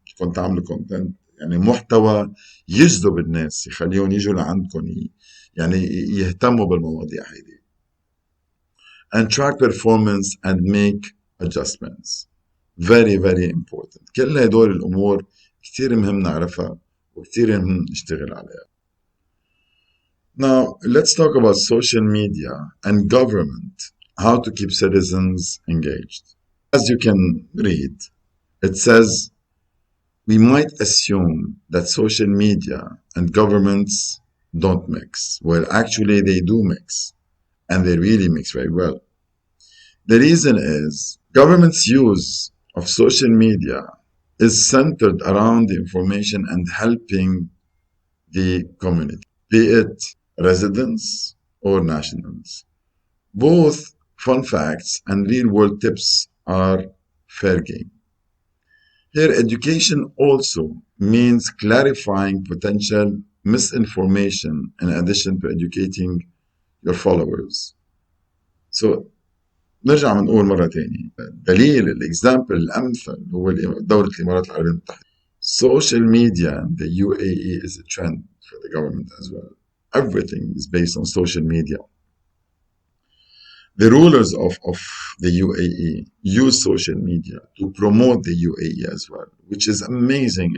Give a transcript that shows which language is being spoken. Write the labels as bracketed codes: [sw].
[ar] كنت عامل content يعني محتوى يجذب الناس، يخليهم يجوا لعندكم، يعني يهتموا بالمواضيع هيدي. [en] And track performance and make adjustments. Very very important. [ar] كل هدول الأمور كتير مهم نعرفها وكتير مهم نشتغل عليها. [en] Now let's talk about social media and government. How to keep citizens engaged. As you can read, it says we might assume that social media and governments don't mix. Well, actually they do mix, and they really mix very well. The reason is government's use of social media is centered around the information and helping the community, be it residents or nationals. Both fun facts and real-world tips are fair game. Here, education also means clarifying potential misinformation in addition to educating your followers. [ar] So, نرجع بنقول مرة تانية، دليل الإكزامبل الأمثل هو دولة الإمارات العربية المتحدة. [en] Social media in the UAE is a trend for the government as well. Everything is based on social media. The rulers of the UAE use social media to promote the UAE as well, which is amazing.